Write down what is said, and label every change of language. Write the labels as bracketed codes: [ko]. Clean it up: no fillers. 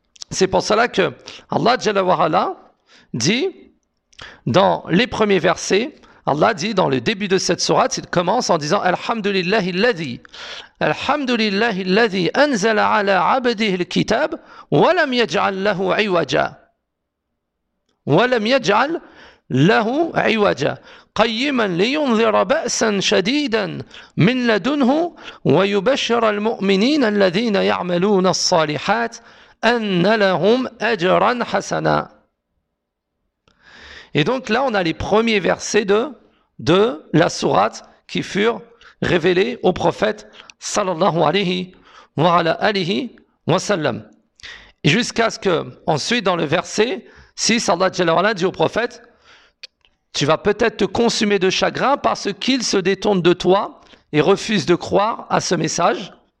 [fr] C'est pour cela que Allah Jalla wa Ala dit dans les premiers versets, Allah dit dans le début de cette sourate, il commence en disant [ar] Alhamdulillahi alladhi anzala ala abdihi al-kitab wa lam yaj'al lahu 'iwaja. قيما لينذر بأسا شديدا من لدنه ويبشر المؤمنين الذين يعملون الصالحات أن لهم أجرا حسنا. [fr] Et donc là, on a les premiers versets de la sourate qui furent révélés au prophète sallallahu alayhi wa ala alihi wa sallam. Jusqu'à ce que, ensuite, dans le verset 6, Allah jalla wa ala dit au prophète, tu vas peut-être te consumer de chagrin parce qu'il se détourne de toi et refuse de croire à ce message.